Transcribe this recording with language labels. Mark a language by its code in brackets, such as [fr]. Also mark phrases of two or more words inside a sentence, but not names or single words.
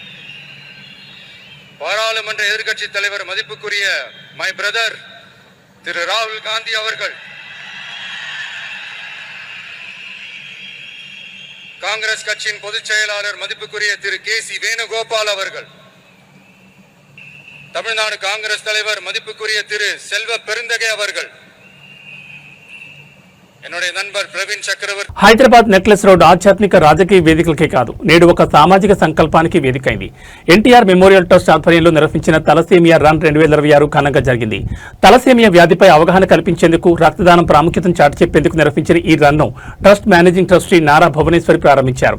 [ta] பாராளுமன்ற எதிர்க்கட்சி தலைவர் மதிப்புக்குரிய [en] my brother [ta] திரு ராகுல் காந்தி அவர்கள், காங்கிரஸ் கட்சியின் பொதுச் செயலாளர் மதிப்புக்குரிய திரு கே.சி. வேணுகோபால் அவர்கள், தமிழ்நாடு காங்கிரஸ் தலைவர் மதிப்புக்குரிய திரு செல்வ பெருந்தகை அவர்கள், என்னுடைய நண்பர் பிரவீன் சக்கரவர்த்தி [te] హైదరాబాద్ నెక్లెస్ రోడ్ ఆధ్యాత్మిక రాజకీయ వేదికలకే కాదు నేడు ఒక సామాజిక సంకల్పానికి వేదికైంది. ఎన్టీఆర్ మెమోరియల్ ట్రస్ట్ ఆధ్వర్యంలో నిర్వహించిన తలసేమియా రన్ 2026 ఘనంగా జరిగింది. తలసేమియా వ్యాధిపై అవగాహన కల్పించేందుకు, రక్తదానం ప్రాముఖ్యతను చాటి చెప్పేందుకు నిర్వహించిన ఈ రన్ను ట్రస్ట్ [en] managing trustee [te] నారా భువనేశ్వరి ప్రారంభించారు.